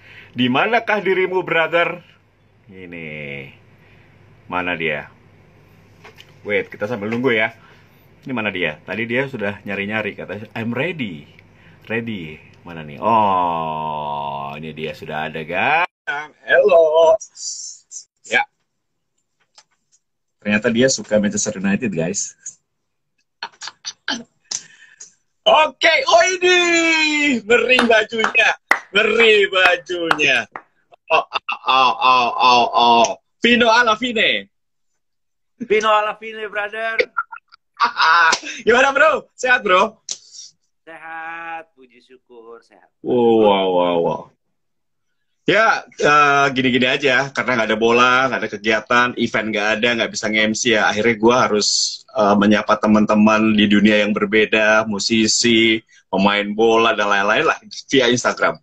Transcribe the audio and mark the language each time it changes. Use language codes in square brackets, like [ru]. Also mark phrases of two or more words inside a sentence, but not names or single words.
[id] Di manakah dirimu, brother? Ini. Mana dia? Wait, kita sambil nunggu ya. Ini mana dia? Tadi dia sudah nyari-nyari, kata [en] I'm ready. [id] Ready. Mana nih? Oh, ini dia sudah ada, guys. Hello. Ya, ternyata dia suka Manchester United, guys. Oke, oh ini ngeri bajunya, ngeri bajunya. [it] Oh, oh, oh, oh, oh. Vino alla fine. Vino alla fine, [id] brother. Gimana bro? Sehat bro? Sehat, puji syukur, sehat. Wow, wow, wow, wow. Ya, gini-gini aja, karena nggak ada bola, nggak ada kegiatan, event nggak ada, nggak bisa nge-MC ya. Akhirnya gue harus menyapa teman-teman di dunia yang berbeda, musisi, pemain bola, dan lain-lain lah, via Instagram.